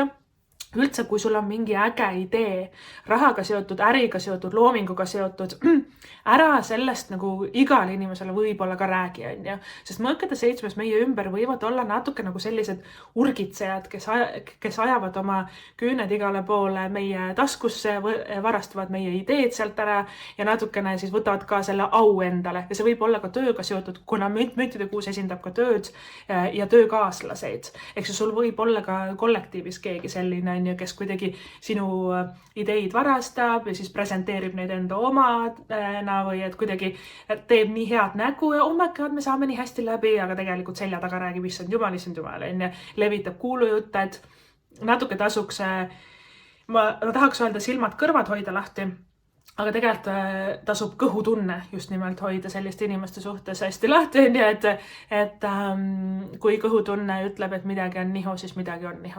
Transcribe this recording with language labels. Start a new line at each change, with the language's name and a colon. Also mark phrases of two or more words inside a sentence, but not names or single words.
Estonian: Üldse, kui sul on mingi äge idee, rahaga seotud, äriga seotud, loominguga seotud, ära sellest nagu igal inimesele võib-olla ka räägi, sest mõõkade 7 meie ümber võivad olla natuke nagu sellised urgitsejad, kes ajavad oma küüned igale poole meie taskusse, varastavad meie ideed sealt ära ja natukene siis võtavad ka selle au endale ja see võib olla ka tööga seotud, kuna müntide 6 esindab ka tööd ja töökaaslaseid. Eks sul võib olla ka kollektiivis keegi selline kes kuidagi sinu ideid varastab ja siis presenteerib neid enda omana või et kuidagi teeb nii head nägu ja
English: oh my god,
Estonian: me saame nii hästi läbi, aga tegelikult selja taga räägib issand jumal, levitab kuulujutte, et natuke tasuks, ma tahaks öelda silmad-kõrvad hoida lahti, aga tegelikult tasub kõhutunne just nimelt hoida selliste inimeste suhtes hästi lahti, et kui kõhutunne ütleb, et midagi on nihu, siis midagi on nihu.